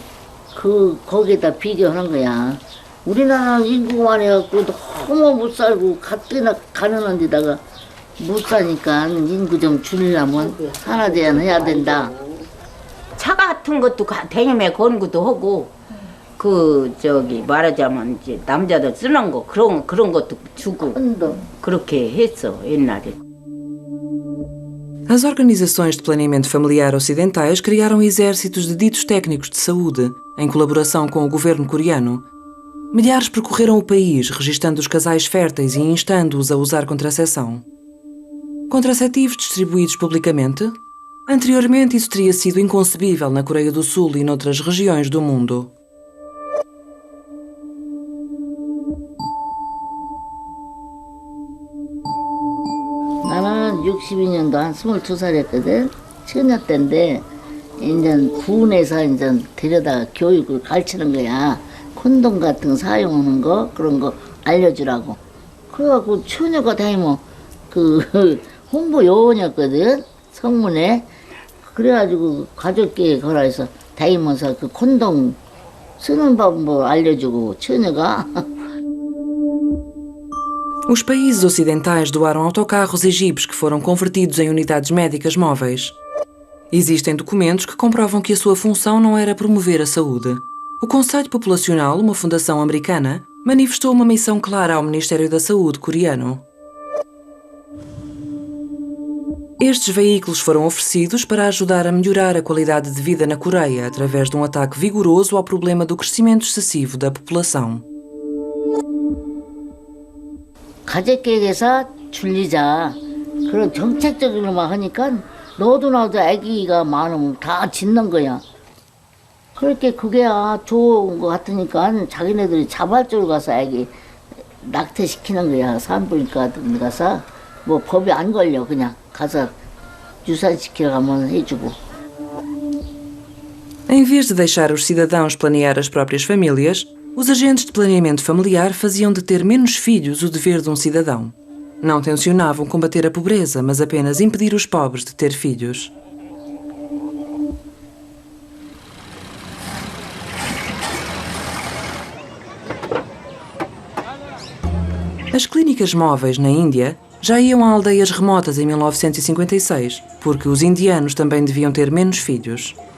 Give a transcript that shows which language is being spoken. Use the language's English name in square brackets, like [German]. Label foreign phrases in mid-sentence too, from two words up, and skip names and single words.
[Korean] 거기에다 비교하는 거야. 우리나라 인구가 많아갖고 너무 못 살고 가뜩이나 가난한 데다가 못 사니까 인구 좀 줄이려면 산화 제한해야 된다. 차 같은 것도 대념에 거는 것도 하고 말하자면 이제 남자들 쓰는 거 그런 것도 주고 그렇게 했어 옛날에. [Portuguese] As organizações de planeamento familiar ocidentais criaram exércitos de ditos técnicos de saúde, em colaboração com o governo coreano. Milhares percorreram o país, registando os casais férteis e instando-os a usar contracepção. Contraceptivos distribuídos publicamente? Anteriormente, isso teria sido inconcebível na Coreia do Sul e noutras regiões do mundo. [Korean] 나는 62년도 한 22살이었거든. 처녀 때인데 이제 군에서 이제 데려다 교육을 가르치는 거야. 콘돔 같은 거 사용하는 거 그런 거 알려주라고. 그래갖고 처녀가 다니면 홍보 요원이었거든 성문에. 그래가지고 가족끼리 걸어서 다니면서 콘돔 쓰는 방법 알려주고 처녀가. [Portuguese] Os países ocidentais doaram autocarros e jipes que foram convertidos em unidades médicas móveis. Existem documentos que comprovam que a sua função não era promover a saúde. O Conselho Populacional, uma fundação americana, manifestou uma missão clara ao Ministério da Saúde coreano. Estes veículos foram oferecidos para ajudar a melhorar a qualidade de vida na Coreia através de um ataque vigoroso ao problema do crescimento excessivo da população. [Korean] 가족계획에서 줄이자. 그런 정책적으로만 하니까 너도 나도 아기가 많으면 다 짖는 거야. 그렇게 그게 좋은 것 같으니까 자기네들이 자발적으로 가서 아기 낙태시키는 거야. 산부인과 같은 데 가서 뭐 법이 안 걸려. 그냥 가서 유산시키러 가면 해주고. [Portuguese] Em vez de deixar os cidadãos planear as próprias famílias, os agentes de planeamento familiar faziam de ter menos filhos o dever de um cidadão. Não tencionavam combater a pobreza, mas apenas impedir os pobres de ter filhos. As clínicas móveis na Índia já iam a aldeias remotas em 1956, porque os indianos também deviam ter menos filhos.